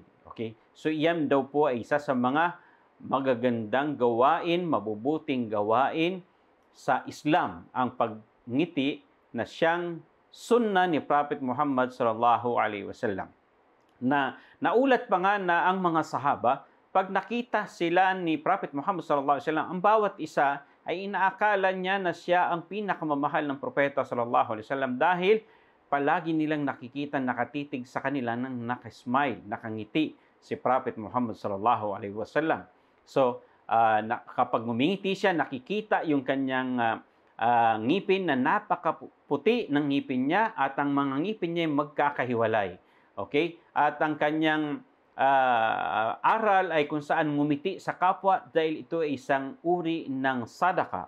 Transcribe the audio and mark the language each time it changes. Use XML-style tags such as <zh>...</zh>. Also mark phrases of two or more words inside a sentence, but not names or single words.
<tl>Okay? So iyan daw po ay isa sa mga magagandang gawain, mabubuting gawain sa Islam, ang pagngiti na siyang sunna ni Prophet Muhammad</tl> <ar>sallallahu alaihi wasallam.</ar> <tl>Na naulat pa nga na ang mga sahaba, pag nakita sila ni Prophet Muhammad</tl> <ar>sallallahu alaihi wasallam,</ar> <tl>ang bawat isa ay inaakala niya na siya ang pinakamamahal ng propeta</tl> <ar>sallallahu alaihi wasallam</ar> <tl>dahil palagi nilang nakikita, nakatitig sa kanila ng nakasmile, nakangiti si Prophet Muhammad</tl> <ar>sallallahu alaihi wasallam.</ar> <tl>So, kapag ngumingiti siya, nakikita yung kanyang ngipin na napakaputi ng ngipin niya at ang mga ngipin niya magkakahiwalay. Okay? At ang kanyang aral ay kung saan ngumiti sa kapwa dahil ito ay isang uri ng sadaka.</tl>